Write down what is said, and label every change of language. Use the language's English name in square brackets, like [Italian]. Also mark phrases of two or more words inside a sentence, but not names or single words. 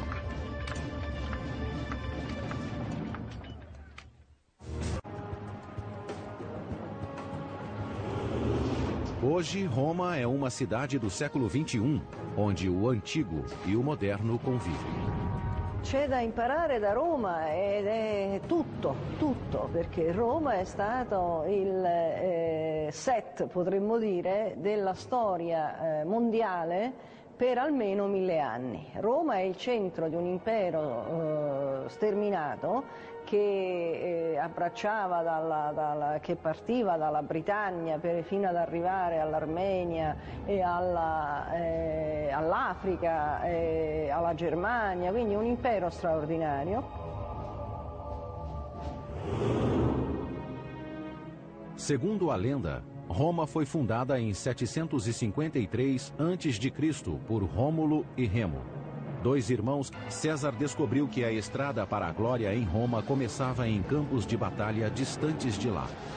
[Portuguese] Hoje, Roma é uma cidade do século XXI, onde o antigo e o moderno convivem. [Italian] C'è da imparare da Roma ed è tutto, perché Roma è stato il set, potremmo dire, della storia mondiale per almeno 1000 anni. Roma è il centro di un impero sterminato che abbracciava che partiva dalla Britannia fino ad arrivare all'Armenia e all'Africa, alla Germania, quindi un impero straordinario. [Portuguese] Segundo a lenda, Roma foi fundada em 753 a.C. por Rômulo e Remo. Dois irmãos, César descobriu que a estrada para a glória em Roma começava em campos de batalha distantes de lá.